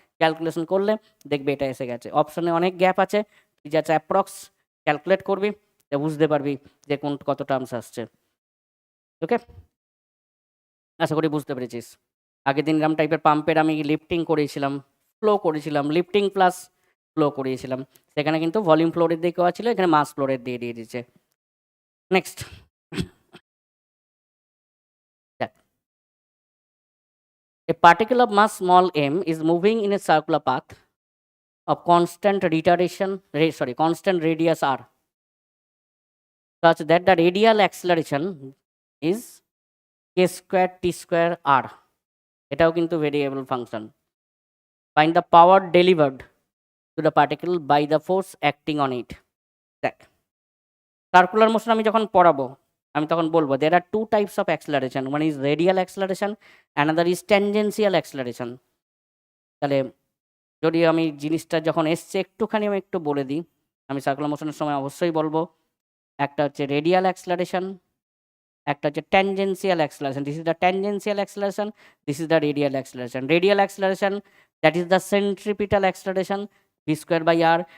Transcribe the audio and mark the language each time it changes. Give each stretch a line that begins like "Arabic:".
Bangla: Calculation করলে দেখবে এটা এসে গেছে। অপশনে অনেক গ্যাপ আছে, তুই যাচ্ছে অ্যাপ্রক্স ক্যালকুলেট করবি, তা বুঝতে পারবি যে কোন কত টার্মস আসছে। ওকে, আশা করি বুঝতে পেরেছিস। আগের দিন এরকম টাইপের পাম্পের আমি লিফটিং করেছিলাম, ফ্লো করেছিলাম, লিফটিং প্লাস ফ্লো করিয়েছিলাম, সেখানে কিন্তু ভলিউম ফ্লো রেট দিয়ে করা ছিল, এখানে মাস ফ্লো রেট দিয়ে দিয়েছে।
English: Next দেখ, a particle of mass small m is moving in a circular path of constant constant radius r, such that the radial acceleration is k²t²r.
Bangla: এটাও কিন্তু variable function.
English: Find the power delivered to the particle by the force acting on it.
Bangla: দেখ, circular motion আমি যখন পড়াবো আমি তখন বলবো
English: there are two types of acceleration, one is radial acceleration, another is tangential acceleration.
Bangla: তাহলে যদি আমি জিনিসটা যখন এসছে একটুখানি আমি একটু বলে দিই, আমি সার্কুলার মোশনের সময় অবশ্যই বলবো, একটা হচ্ছে রেডিয়াল অ্যাক্সেলারেশন, একটা হচ্ছে tangential acceleration.
English: This is the tangential acceleration, this is the radial acceleration. Radial acceleration that is the centripetal acceleration v²/r।